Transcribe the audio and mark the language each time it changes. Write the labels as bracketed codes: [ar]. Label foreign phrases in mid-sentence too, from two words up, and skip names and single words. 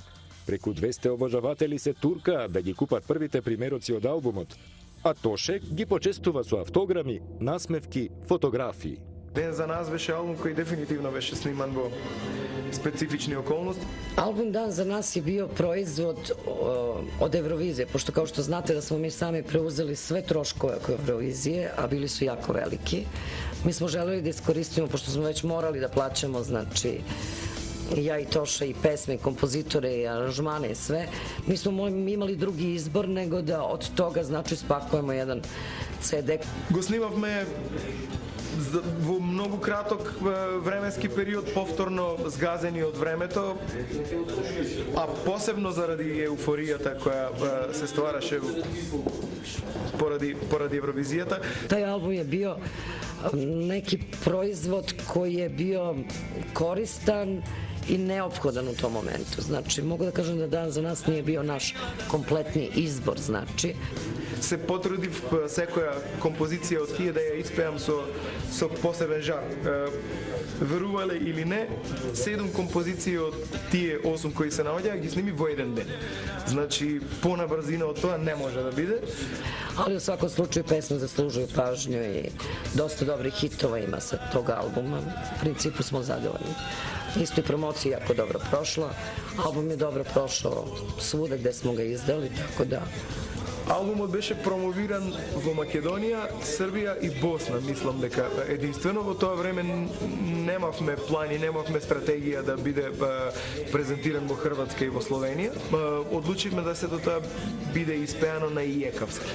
[mk] Преку 200 обожаватели се туркаат да ги купат првите примероци од албумот, а Тоше ги почестува со автограми, насмевки, фотографии. Ден за нас беше албум кој дефинитивно беше сниман во специфични околности. [sr] Албум Дан за нас е био производ од Евровизија, пошто као што знате да смо ми сами преузели све трошкове кои Евровизија, а били су јако велики. Mi smo želeli da iskoristimo, pošto smo već morali da plaćamo, znači, ja i Toše i pesme, i kompozitore, i aranžmane i sve, mi smo imali drugi izbor nego da od toga, znači, spakujemo jedan CD. [mk] Го снимавме во многу краток временски период, повторно згазени од времето, а посебно заради еуфоријата која се ствараше поради Евровизијата. [sr] Тај албум je bio neki proizvod koji je bio koristan i neophodan u tom momentu. Znači, mogu da kažem da dan za nas nije bio naš kompletni izbor, znači. [mk] Се потрудив секоја композиција од тие да ја испеам со посебен жар. Верувале или не, 7 композиции од тие 8 кои се наоѓаа ги сними во еден ден. Значи, понабрзина од тоа не може да биде. [sr] Ali u svakom slučaju pesme zaslužuju pažnju i dosta dobrih hitova ima sa tog albuma. U principu smo zadovoljni. Isto i promocija jako dobro prošla. Album je dobro prošao svuda gde smo ga izdali, tako da... [mk] Албумот беше промовиран во Македонија, Србија и Босна. Мислам дека единствено во тоа време немавме плани, немавме стратегија да биде презентиран во Хрватска и во Словенија. Одлучивме да се до тоа биде испеано на иекавски.